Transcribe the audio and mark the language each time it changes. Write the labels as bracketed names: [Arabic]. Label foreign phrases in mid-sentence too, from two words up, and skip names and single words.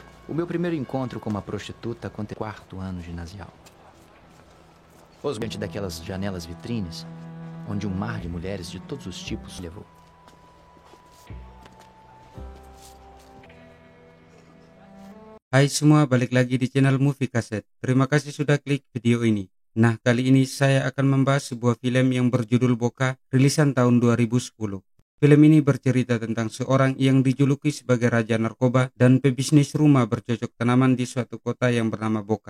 [Portuguese] O meu primeiro encontro com uma prostituta aconteceu no quarto ano ginasial. Diante daquelas janelas vitrines, onde um mar de mulheres de todos os tipos levou. [Indonesian] Hai semua, balik lagi di channel Movie Cassette. Terima kasih sudah klik video ini. Nah, kali ini saya akan membahas sebuah film yang berjudul Boca, rilisan tahun 2010. Film ini bercerita tentang seorang yang dijuluki sebagai raja narkoba dan pebisnis rumah bercocok tanaman di suatu kota yang bernama Boca.